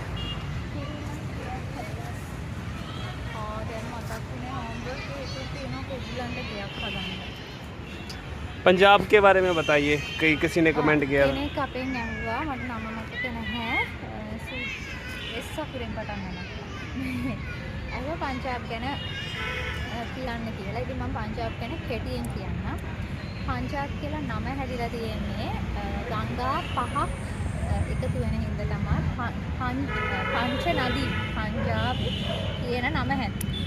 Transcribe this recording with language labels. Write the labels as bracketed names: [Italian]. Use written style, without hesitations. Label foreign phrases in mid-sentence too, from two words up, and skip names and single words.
[Sinhala] දැන් මතක් වුණේ හෝම්වර්ක් එකක් තියෙනවා කොග්ලන්ට ගියක් හදන්න. [Hindi] पंजाब के बारे में बताइए कई किसी ने कमेंट किया [Sinhala] කෙනෙක් අපෙන් ඇහුවා මට නම මතක නැහැ. එස් අකුරෙන් පටන් ගන්නවා. අහුවා පංජාබ් ගැන කියන්න කියලා. ඉතින් මම පංජාබ් ගැන කෙටියෙන් කියන්නම්. පංජාබ් කියලා නම හැදිලා තියෙන්නේ ගංගා පහක් එකතු වෙන හින්දා තමයි පංච නදී පංජාබ් කියන නම හැදෙන්නේ.